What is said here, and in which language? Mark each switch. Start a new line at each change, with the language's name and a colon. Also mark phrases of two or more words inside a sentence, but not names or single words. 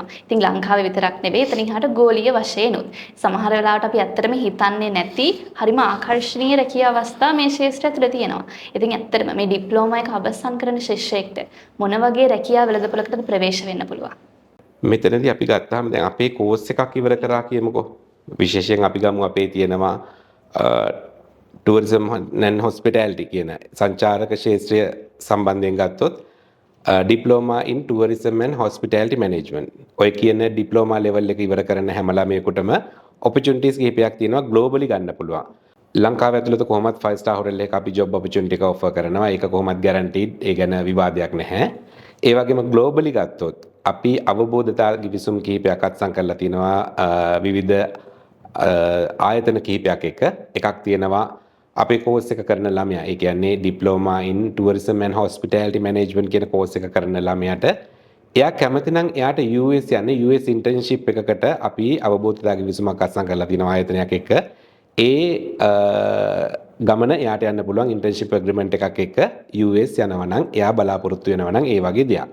Sinhala: ඉතින් ලංකාවේ විතරක් නෙවෙයි එතනින් එහාට ගෝලීය වශයෙන් උත් සමහර වෙලාවට අපි ඇත්තටම හිතන්නේ නැති හරිම ආකර්ශනීය රැකියා අවස්ථා මේ ශාස්ත්‍රය තුළ තියෙනවා. ඉතින් ඇත්තටම මේ ඩිප්ලෝමා එක අවසන් කරන ශිෂ්‍යයෙක්ට මොන වගේ රැකියා වෙළඳපොළකටද ප්‍රවේශ වෙන්න පුළුවන්? මෙතනදී අපි ගත්තාම දැන් අපේ කෝස් එකක් ඉවර කරා කියමුකෝ. විශේෂයෙන් අපි ගමු අපේ තියෙනවා
English: tourism and hospitality
Sinhala: කියන සංචාරක ක්ෂේත්‍රය සම්බන්ධයෙන් ගත්තොත්
English: diploma in tourism and hospitality management
Sinhala: ඔය කියන ඩිප්ලෝමා ලෙවල් එක ඉවර කරන හැම ළමයෙකුටම opportunities කිහිපයක් තියෙනවා globally ගන්න පුළුවන්. ලංකාව ඇතුළත කොහොමත්
English: 5 star hotel
Sinhala: එකක අපි
English: job opportunity
Sinhala: එක offer කරනවා. ඒක කොහොමත් guaranteed. ඒ ගැන විවාදයක් නැහැ. ඒ වගේම globally ගත්තොත් අපි අවබෝධතා ගිවිසුම් කිහිපයක් අත්සන් කරලා තිනවා විවිධ ආයතන කිහිපයක් එක. එකක් තියෙනවා අපේ කෝස් එක කරන ළමයා. ඒ කියන්නේ
English: diploma in tourism and hospitality management
Sinhala: කියන කෝස් එක කරන ළමයාට එයා කැමති නම් එයාට US යන්න US internship එකකට අපි අවබෝධතා ගිවිසුමක් අත්සන් කරලා තිනවා ආයතනයක් එක්ක. ඒ ගමන එයාට යන්න පුළුවන්
English: internship agreement
Sinhala: එකක් එක්ක US යනවා නම් එයා බලාපොරොත්තු වෙනවා නම් ඒ වගේ දෙයක්.